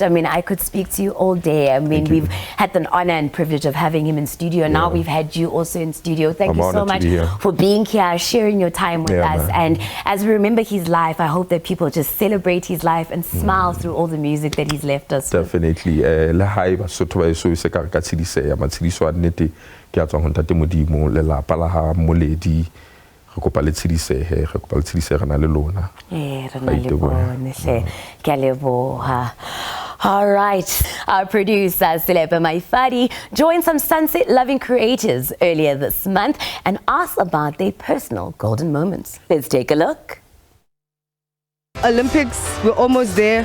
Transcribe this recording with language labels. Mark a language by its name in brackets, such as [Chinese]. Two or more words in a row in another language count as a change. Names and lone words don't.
[English] I mean, I could speak to you all day. I mean, we've had the honor and privilege of having him in studio. Now we've had you also in studio. Thank you so much for being here, sharing your time with us. Man. And as we remember his life, I hope that people just celebrate his life and smile through all the music that he's left us with. Definitely. [Southern Sotho] Ke a tswang ho Ntate Modimo le lapa la ha Moledi, re kopa le tshidisehe, re kopa le tshidisehe rena le lona. [English] All right, our producer Selepa Maifadi joined some sunset-loving creators earlier this month and asked about their personal golden moments. Let's take a look. Olympics, we're almost there.